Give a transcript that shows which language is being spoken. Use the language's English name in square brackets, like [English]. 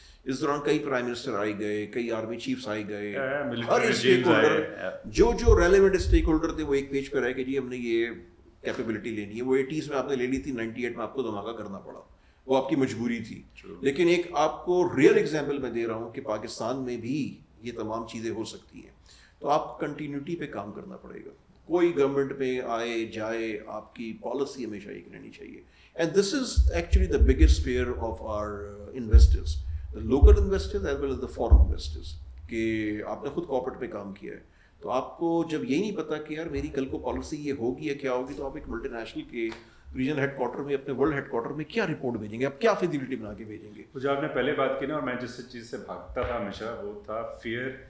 [Urdu] اس دوران کئی prime minister آئے گئے, کئی آرمی چیفس آئے گئے, ہر اسٹیک ہولڈر جو ریلیونٹ اسٹیک ہولڈر تھے وہ ایک پیج پہ رہے کہ جی ہم نے یہ کیپیبلٹی لینی ہے. وہ 80s میں آپ نے لے لی تھی, 98 میں آپ کو دھماکہ کرنا پڑا, وہ آپ کی مجبوری تھی. لیکن ایک آپ کو ریئل ایگزامپل میں دے رہا ہوں کہ پاکستان میں بھی یہ تمام چیزیں ہو سکتی ہیں. تو آپ کنٹینیوٹی پہ کام کرنا پڑے گا. کوئی گورنمنٹ میں آئے جائے, آپ کی پالیسی ہمیشہ ایک رہنی چاہیے. [English] And this is actually the biggest fear of our investors, the local investors as well as the foreign investors. [Urdu] کہ آپ نے خود کارپوریٹ میں کام کیا ہے تو آپ کو جب یہی نہیں پتا کہ یار میری کل کو پالیسی یہ ہوگی یا کیا ہوگی, تو آپ ایک ملٹی نیشنل کے ریجنل ہیڈ کوارٹر میں, اپنے ورلڈ ہیڈ کوارٹر میں کیا رپورٹ بھیجیں گے, آپ کیا فیزیبلٹی بنا کے بھیجیں گے. جو آپ نے پہلے بات کی نا, اور میں جس چیز سے بھاگتا تھا ہمیشہ وہ تھا فیئر.